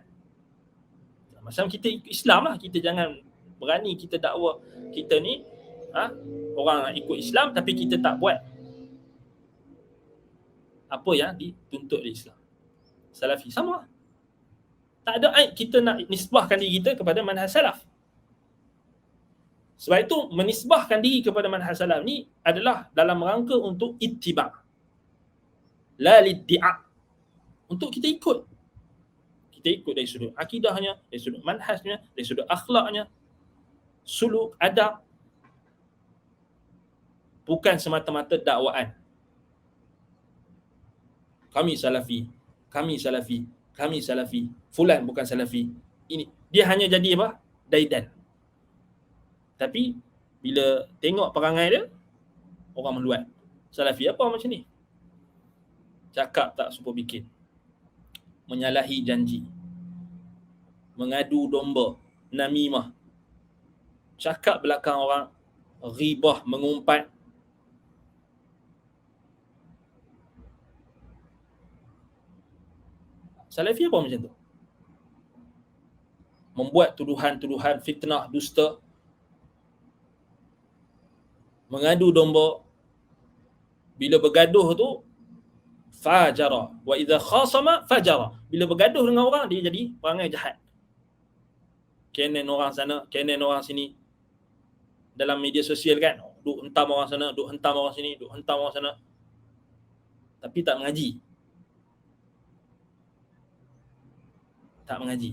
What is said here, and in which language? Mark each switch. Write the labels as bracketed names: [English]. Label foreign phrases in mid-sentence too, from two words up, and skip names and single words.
[Malay] Macam kita ikut Islam lah, kita jangan berani kita dakwa kita ni orang nak ikut Islam tapi kita tak buat apa yang dituntut oleh Islam. Salafi sama. Tak ada aib kita nak nisbahkan diri kita kepada manhaj salaf. Sebab itu menisbahkan diri kepada manhaj salaf ni adalah dalam rangka untuk ittiba', [Arabic] لا للادعاء, [Malay] untuk kita ikut. Kita ikut dari sudut akidahnya, dari sudut manhajnya, dari sudut akhlaknya, suluk, adab. Bukan semata-mata dakwaan. Kami salafi, fulan bukan salafi. Ini dia hanya jadi apa? Daidan. Tapi bila tengok perangai dia, orang meluat. Salafi apa macam ni? Cakap tak serupa bikin. Menyalahi janji. Mengadu domba, namimah. Cakap belakang orang, ghibah, mengumpat. Salafi apa macam tu? Membuat tuduhan-tuduhan, fitnah, dusta, mengadu domba. Bila bergaduh tu fajara, [Arabic] وإذا خاصم فجر. [Malay] Bila bergaduh dengan orang, dia jadi perangai jahat. Kenen orang sana, kenen orang sini. dalam media sosial kan, duk hentam orang sana, duk hentam orang sini, duk hentam orang sana, tapi tak mengaji. Tak mengaji.